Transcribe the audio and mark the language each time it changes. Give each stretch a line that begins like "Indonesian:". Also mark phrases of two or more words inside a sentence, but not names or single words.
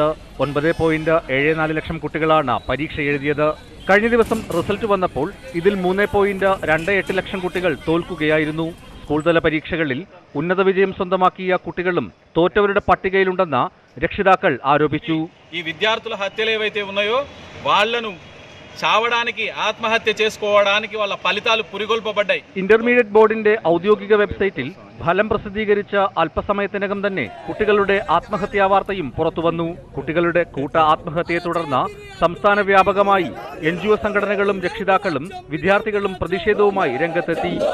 Malayalam: 9.74 ലക്ഷം കുട്ടികളാണ് പരീക്ഷ എഴുതിയത്. കഴിഞ്ഞ ദിവസം റിസൾട്ട് വന്നപ്പോൾ ഇതിൽ 3.28 ലക്ഷം കുട്ടികൾ തോൽക്കുകയായിരുന്നു. സ്കൂൾതല പരീക്ഷകളിൽ ഉന്നത വിജയം സ്വന്തമാക്കിയ കുട്ടികളും തോറ്റവരുടെ പട്ടികയിലുണ്ടെന്ന് രക്ഷിതാക്കൾ ആരോപിച്ചു.
Telugu: ఈ విద్యార్థుల హత్యలు ఏవైతే ఉన్నాయో వాళ్లను చావడానికి, ఆత్మహత్య చేసుకోవడానికి వాళ్ళ ఫలితాలు పురిగొల్పబడ్డాయి.
Malayalam: ഇന്റർമീഡിയറ്റ് ബോർഡിന്റെ ഔദ്യോഗിക വെബ്സൈറ്റിൽ ഫലം പ്രസിദ്ധീകരിച്ച അല്പസമയത്തിനകം തന്നെ കുട്ടികളുടെ ആത്മഹത്യാ വാർത്തയും പുറത്തുവന്നു. കുട്ടികളുടെ കൂട്ട ആത്മഹത്യയെ തുടർന്ന് സംസ്ഥാന വ്യാപകമായി NGO സംഘടനകളും രക്ഷിതാക്കളും വിദ്യാർത്ഥികളും പ്രതിഷേധവുമായി രംഗത്തെത്തി.